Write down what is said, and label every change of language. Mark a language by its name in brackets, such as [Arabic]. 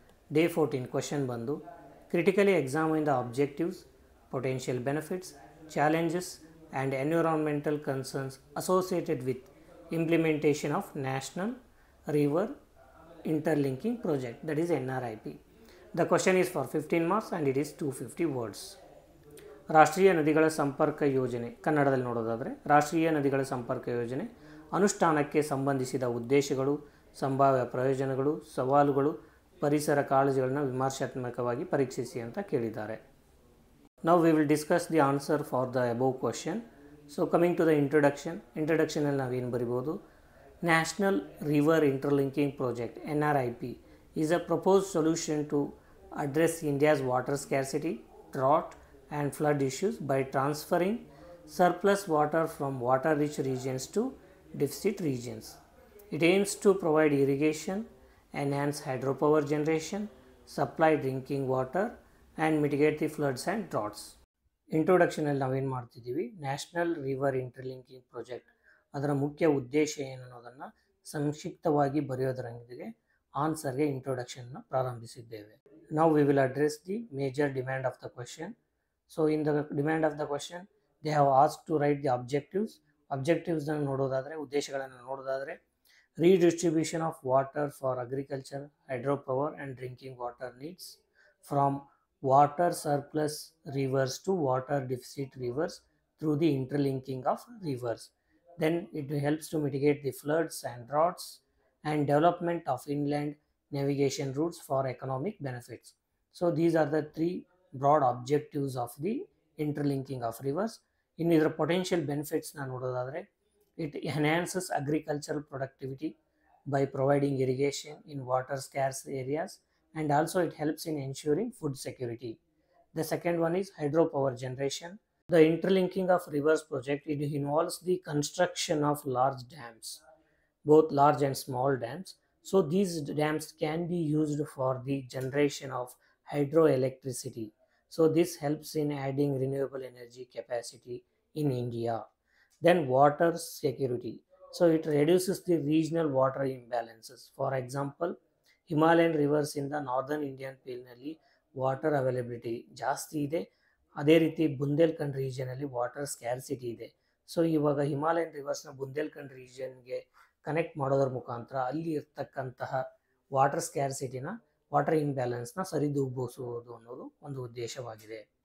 [English] Day 14 question ಬಂದು critically examine the objectives, potential benefits, challenges and environmental concerns associated with implementation of national river interlinking project, that is NRIP. The question is for 15 marks and it is 250 words. [Kannada] ರಾಷ್ಟ್ರೀಯ ನದಿಗಳ ಸಂಪರ್ಕ ಯೋಜನೆ, ಕನ್ನಡದಲ್ಲಿ ನೋಡೋದಾದರೆ ರಾಷ್ಟ್ರೀಯ ನದಿಗಳ ಸಂಪರ್ಕ ಯೋಜನೆ ಅನುಷ್ಠಾನಕ್ಕೆ ಸಂಬಂಧಿಸಿದ ಉದ್ದೇಶಗಳು, ಸಂಭಾವ್ಯ ಪ್ರಯೋಜನಗಳು, ಸವಾಲುಗಳು, ಪರಿಸರ ಕಾಳಜಿಗಳನ್ನು ವಿಮರ್ಶಾತ್ಮಕವಾಗಿ ಪರೀಕ್ಷಿಸಿ ಅಂತ ಕೇಳಿದ್ದಾರೆ. [English] Now we will discuss the answer for the above question. So coming to the introduction [Kannada] ನಾವೇನು ಬರಿಬೋದು? [English] National River Interlinking Project NRIP is a proposed solution to address India's water scarcity, drought and flood issues by transferring surplus water from water-rich regions to deficit regions. It aims to provide irrigation, enhance hydropower generation, supply drinking water and mitigate the floods and droughts. [Kannada] ಇಂಟ್ರೊಡಕ್ಷನಲ್ಲಿ ನಾವೇನು ಮಾಡ್ತಿದ್ದೀವಿ? National river interlinking project ಅದರ ಮುಖ್ಯ ಉದ್ದೇಶ ಏನು ಅನ್ನೋದನ್ನು ಸಂಕ್ಷಿಪ್ತವಾಗಿ ಬರೆಯೋದರೊಂದಿಗೆ ಆನ್ಸರ್ಗೆ ಇಂಟ್ರೊಡಕ್ಷನ್ನ ಪ್ರಾರಂಭಿಸಿದ್ದೇವೆ. [English] Now we will address the major demand of the question. So in the demand of the question they have ask to write the ಅಬ್ಜೆಕ್ಟಿವ್ಸ್ನ [Kannada] ನೋಡೋದಾದರೆ, ಉದ್ದೇಶಗಳನ್ನು ನೋಡೋದಾದರೆ, [English] Redistribution of water for agriculture, hydro power and drinking water needs from water surplus rivers to water deficit rivers through the interlinking of rivers. Then it helps to mitigate the floods and droughts and development of inland navigation routes for economic benefits. So these are the three broad objectives of the interlinking of rivers. In [Kannada] ಇದರ [English] potential benefits [Kannada] na nododadre, [English] it enhances agricultural productivity by providing irrigation in water scarce areas, and also it helps in ensuring food security. The second one is hydropower generation. The interlinking of rivers project, it involves the construction of large dams, both large and small dams. So these dams can be used for the generation of hydroelectricity. So this helps in adding renewable energy capacity in India. Then water security. So it reduces the regional water imbalances. For example, Himalayan rivers in the northern Indian plain [Kannada] water availability ಜಾಸ್ತಿ ಇದೆ, ಅದೇ ರೀತಿ Bundelkhand ರೀಜನಲ್ಲಿ water scarcity ಇದೆ. So ಇವಾಗ Himalayan ರಿವರ್ಸ್ನ Bundelkhand ರೀಜನ್ಗೆ connect ಮಾಡೋದ್ರ ಮುಖಾಂತರ ಅಲ್ಲಿ ಇರ್ತಕ್ಕಂತಹ ವಾಟರ್ ಸ್ಕ್ಯಾರ್ಸಿಟಿನ, ವಾಟರ್ ಇಂಬ್ಯಾಲೆನ್ಸ್ನ ಸರಿದೂಗಿಸುವುದು ಅನ್ನೋದು ಒಂದು ಉದ್ದೇಶವಾಗಿದೆ.